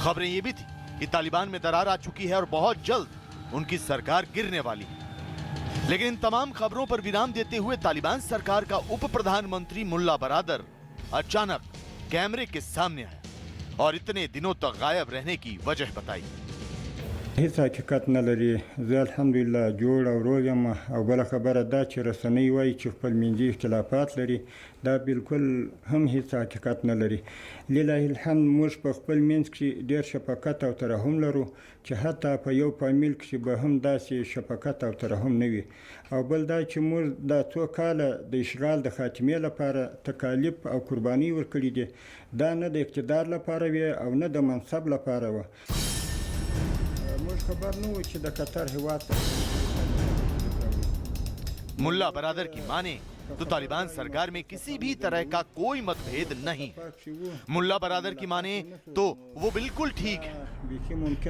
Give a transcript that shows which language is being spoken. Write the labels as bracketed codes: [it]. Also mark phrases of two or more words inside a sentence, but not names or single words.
[hi] खबरें ये भी थी कि तालिबान में दरार आ चुकी है और बहुत जल्द उनकी सरकार गिरने वाली है। लेकिन इन तमाम खबरों पर विराम देते हुए तालिबान सरकार का उप प्रधानमंत्री मुल्ला बरादर अचानक कैमरे के सामने आया और इतने दिनों तक गायब रहने की वजह बताई। [ps] هیڅ حقیقت نه لري. زه الحمدلله جوړ او روغ یم او بله خبره دا چې رسنۍ وایي چې خپل منځي اختلافات لري دا بالکل هم هیڅ حقیقت نه لري. [ar] لله الحمد [ps] موږ په خپل منځ کې ډېر شفقت او ترحم لرو چې حتی په یو فامیل کې به هم داسې شفقت او ترحم نه وي. او بل دا چې موږ دا څو کاله د اشغال د خاتمې لپاره تکالیف او قرباني ورکړي دي دا نه د اقتدار لپاره وي او نه د منصب لپاره وه. [hi] मुल्ला बरादर की माने तो तालिबान सरकार में किसी भी तरह का कोई मतभेद नहीं है। मुल्ला बरादर की माने तो वो बिल्कुल ठीक है।